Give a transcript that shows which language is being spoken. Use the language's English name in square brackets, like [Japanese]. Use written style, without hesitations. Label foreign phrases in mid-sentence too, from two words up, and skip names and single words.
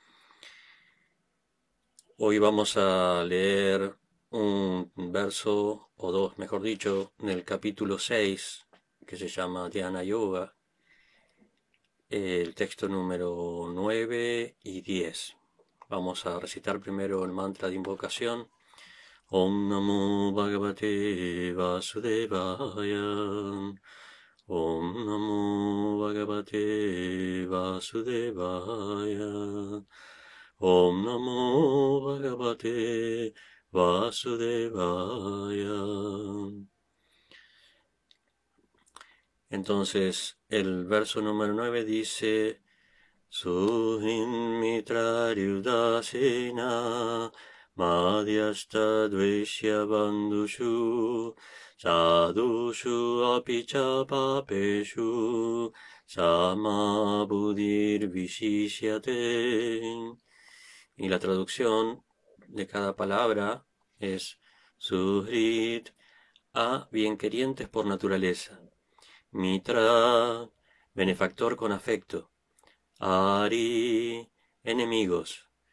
[Spanish] Hoy vamos a leer un verso o dos, mejor dicho, del capítulo 6 que se llama Dhyana Yoga, el texto número 9 y 10. Vamos a recitar primero el mantra de invocación. [Sanskrit] Om Namo Bhagavate Vasudevaya. Om Namo Bhagavate Vasudevaya. Om Namo Bhagavate Vasudevaya. [Spanish] Entonces, el verso número 9 dice: [Sanskrit] Suhin mitra ryudasena madhyasta dveshya bandhushu sadhushu apicha papeshu sama buddhir vishishyate. [Spanish] Y la traducción de cada palabra es Suhrit, a bienquerientes por naturaleza; Mitra, benefactor con afecto; Ari, enemigos;